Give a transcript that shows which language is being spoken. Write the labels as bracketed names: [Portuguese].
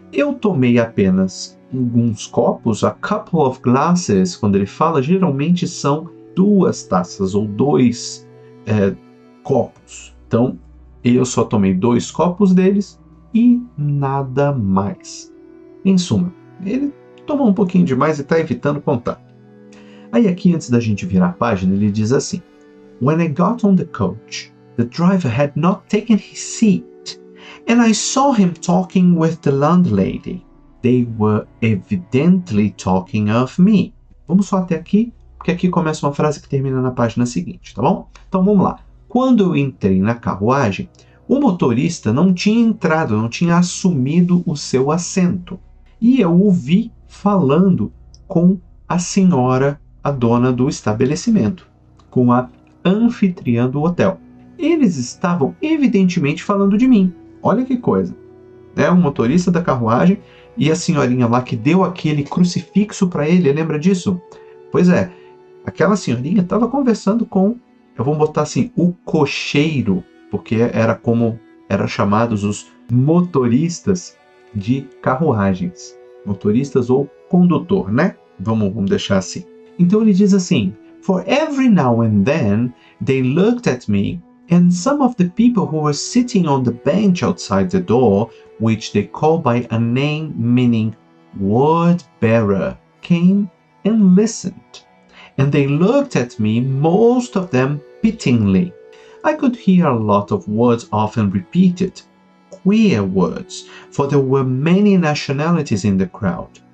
[Portuguese] Eu tomei apenas alguns copos, [English] a couple of glasses, [Portuguese] quando ele fala, geralmente são 2 taças ou 2 copos. Então, eu só tomei 2 copos deles e nada mais. Em suma, ele tomou um pouquinho demais e está evitando contar. Aí aqui, antes da gente virar a página, ele diz assim: [English] When I got on the coach, the driver had not taken his seat, and I saw him talking with the landlady. They were evidently talking of me. [Portuguese] Vamos só até aqui, porque aqui começa uma frase que termina na página seguinte, tá bom? Então vamos lá. Quando eu entrei na carruagem, o motorista não tinha entrado, não tinha assumido o seu assento. E eu o vi falando com a senhora, a dona do estabelecimento, com a anfitriã do hotel. Eles estavam evidentemente falando de mim. Olha que coisa. O motorista da carruagem e a senhorinha lá que deu aquele crucifixo para ele, lembra disso? Pois é, aquela senhorinha estava conversando com, eu vou botar assim, o cocheiro, porque era como eram chamados os motoristas de carruagens. Motoristas ou condutor, né? Vamos deixar assim. Então ele diz assim: [English] For every now and then they looked at me and some of the people who were sitting on the bench outside the door, which they call by a name meaning word bearer, came and listened. And they looked at me, most of them pityingly. I could hear a lot of words often repeated, queer words, for there were many nationalities in the crowd.